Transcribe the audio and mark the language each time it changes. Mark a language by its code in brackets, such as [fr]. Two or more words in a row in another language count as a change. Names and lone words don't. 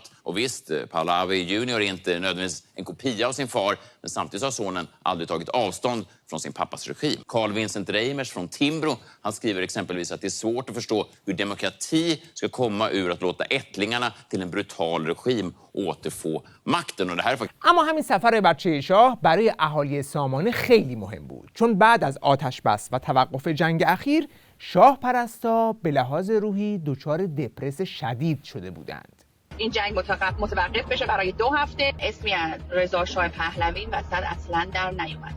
[sv] Och visst, Pahlavi junior är inte nödvändigtvis en kopia av sin far, men samtidigt har sonen aldrig tagit avstånd från sin pappas regim. Carl Vincent Reimers från Timbro, han skriver exempelvis att det är svårt att förstå hur demokrati ska komma ur att låta ättlingarna till en brutal regim återfå makten. Och det här är faktiskt... [fa] اما همین سفر بچه شاه برای اهالی سامانه خیلی مهم بود، چون بعد از آتش بس و توقف جنگ اخیر شاه پرستا به لحاظ روحی دچار دپرس شدید شده بودند. این جنگ متوقف بشه برای 2 هفته. اسمی از رضا شاه پهلوی وسط اصلا در نیومده.